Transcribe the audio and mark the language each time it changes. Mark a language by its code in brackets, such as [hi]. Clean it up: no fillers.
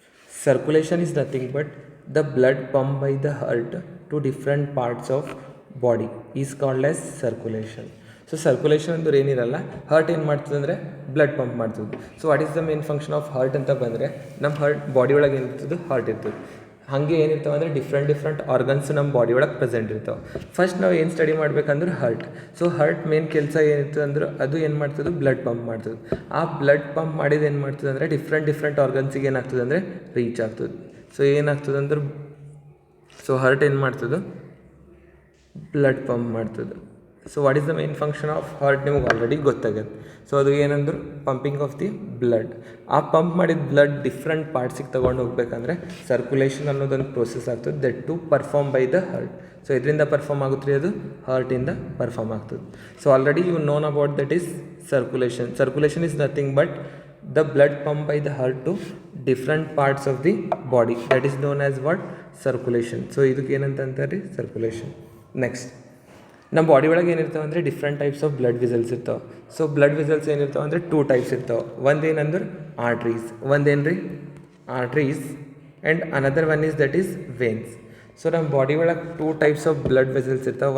[en] Circulation is nothing but the blood pumped by the heart to different parts of body is called as circulation. [kn] So circulation ಅಂದ್ರೆ ಏನಿರಲ್ಲ, heart ಏನು ಮಾಡ್ತದೆ ಅಂದರೆ blood pump ಮಾಡ್ತದೆ. [en] so what is the main function of heart [kn] ಅಂತ ಬಂದರೆ ನಮ್ಮ body ಒಳಗೆ ಏನಿರ್ತದೆ, ಹಾರ್ಟ್ ಇರ್ತದೆ. ಹಾಗೆ ಏನಿರ್ತಾವೆ ಅಂದರೆ ಡಿಫ್ರೆಂಟ್ ಆರ್ಗನ್ಸ್ ನಮ್ಮ ಬಾಡಿ ಒಳಗೆ ಪ್ರೆಸೆಂಟ್ ಇರ್ತಾವೆ. ಫಸ್ಟ್ ನಾವು ಏನು ಸ್ಟಡಿ ಮಾಡ್ಬೇಕಂದ್ರೆ ಹಾರ್ಟ್. ಸೊ ಹಾರ್ಟ್ ಮೇನ್ ಕೆಲಸ ಏನಿರ್ತದೆ ಅಂದ್ರೆ ಅದು ಏನು ಮಾಡ್ತದೆ, ಬ್ಲಡ್ ಪಂಪ್ ಮಾಡ್ತದೆ. ಆ ಬ್ಲಡ್ ಪಂಪ್ ಮಾಡಿದ್ದು ಏನು ಮಾಡ್ತದೆ ಅಂದರೆ ಡಿಫ್ರೆಂಟ್ ಆರ್ಗನ್ಸಿಗೆ ಏನಾಗ್ತದೆ ಅಂದರೆ ರೀಚ್ ಆಗ್ತದೆ. ಸೊ ಏನಾಗ್ತದೆ ಅಂದ್ರೆ ಹಾರ್ಟ್ ಏನು ಮಾಡ್ತದೆ, ಬ್ಲಡ್ ಪಂಪ್ ಮಾಡ್ತದೆ. [en] so what is the main function of heart [kn] ನಿಮಗೆ ಆಲ್ರೆಡಿ ಗೊತ್ತಾಗತ್ತೆ. ಸೊ ಅದು ಏನಂದ್ರೆ [en] Pumping of the blood. [kn] ಆ ಪಂಪ್ ಮಾಡಿದ ಬ್ಲಡ್ ಡಿಫ್ರೆಂಟ್ ಪಾರ್ಟ್ಸಿಗೆ ತೊಗೊಂಡು ಹೋಗ್ಬೇಕಂದ್ರೆ ಸರ್ಕ್ಯುಲೇಷನ್ ಅನ್ನೋದೊಂದು ಪ್ರೋಸೆಸ್ ಆಗ್ತದೆ, [en] That to perform by the heart. [kn] So ಇದರಿಂದ ಪರ್ಫಾರ್ಮ್ ಆಗುತ್ತೆ ರೀ, ಅದು ಹಾರ್ಟಿಂದ ಪರ್ಫಾರ್ಮ್ ಆಗ್ತದೆ. [en] So already you known about that is circulation is nothing but the blood pumped by the heart to different parts of the body, that is known as what? [kn] Circulation. So ಇದಕ್ಕೆ ಏನಂತ ಅಂತಾರೆ? Circulation. Next ನಮ್ಮ body ಒಳಗೆ ಏನಿರ್ತಾವೆ ಅಂದರೆ [en] different types of blood vessels [kn] ಇರ್ತಾವೆ. So blood vessels ಏನಿರ್ತಾವೆ ಅಂದರೆ 2 types ಇರ್ತಾವೆ. ಒಂದೇನಂದ್ರೆ arteries, ಒಂದೇನು ರೀ? Arteries. [en] And another one is that is veins. [kn] So ನಮ್ಮ ಬಾಡಿ ಒಳಗೆ 2 ಟೈಪ್ಸ್ ಆಫ್ ಬ್ಲಡ್ ವೆಸಲ್ಸ್ ಇರ್ತಾವೆ.